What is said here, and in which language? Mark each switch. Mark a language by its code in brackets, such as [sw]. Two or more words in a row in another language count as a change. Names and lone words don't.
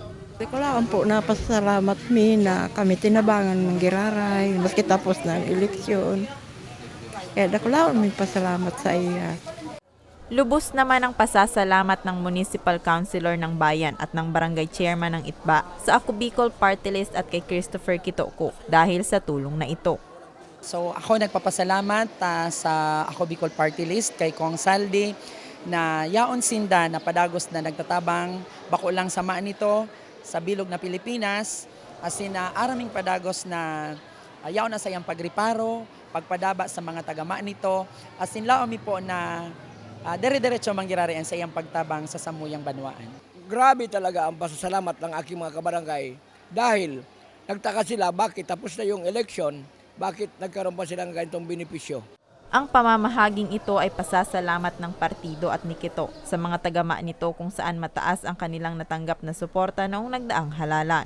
[bik] Ko lang po napasalamat na kami tinabangan ng giraray, maski tapos ng eleksyon. Kaya dako lang may pasalamat sa iya. [tl] Lubos naman ang pasasalamat ng Municipal Councilor ng Bayan at ng Barangay Chairman ng Itba sa Ako Bicol Party List at kay Christopher Kitoko dahil sa tulong na ito. [bik] So ako nagpapasalamat sa Ako Bicol Party List kay Kong Saldi na yaon sinda na padagos na nagtatabang bako lang sama nito sa bilog na Pilipinas asin na araming padagos na yaon na sa iyang pagriparo, pagpadaba sa mga tagama nito asin laomi po na dire-diretso manggirarian sa iyang pagtabang sa Samuyang Banwaan. [tl] Grabe talaga ang pasasalamat ng aking mga kabarangay dahil nagtaka sila bakit tapos na yung eleksyon, bakit nagkaroon pa silang ganitong benepisyo. Ang pamamahaging ito ay pasasalamat ng partido at ni Kito sa mga tagama nito kung saan mataas ang kanilang natanggap na suporta noong nagdaang halalan.